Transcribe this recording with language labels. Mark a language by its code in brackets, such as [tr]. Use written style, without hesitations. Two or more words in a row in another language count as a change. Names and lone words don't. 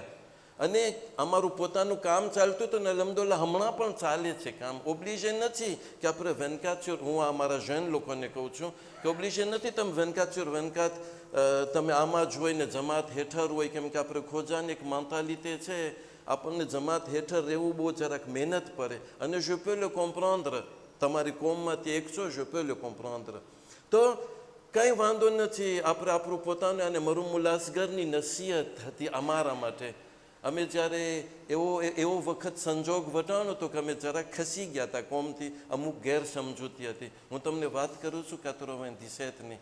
[gu] અને અમારું પોતાનું કામ ચાલતું હતું ને અલહમદુલિલ્લાહ હમણાં પણ ચાલે છે કામ. ઓબ્લિજન નથી કે આપણે વેનકાચુર, હું અમારા જૈન લોકોને કહું છું કે ઓબ્લિજન નથી તમે વેનકાત તમે આમાં જ હોય ને જમાત હેઠળ હોય, કેમ કે આપણે ખોજાની એક મેન્ટાલિટી છે, આપણને જમાત હેઠળ રહેવું બહુ જરાક મહેનત પડે. [fr] અને je peux le comprendre, [gu] તમારી કોમમાંથી એક છો, [fr] je peux le comprendre. [gu] તો કંઈ વાંધો નથી, આપણે આપણું પોતાનું. અને મરુમુલ અસગરની નસીહત હતી અમારા માટે. અમે જ્યારે એવો વખત સંજોગ વટાણો હતો કે અમે જરાક ખસી ગયા હતા કોમથી, અમુક ગેરસમજૂતી હતી. હું તમને વાત કરું છું 97ની.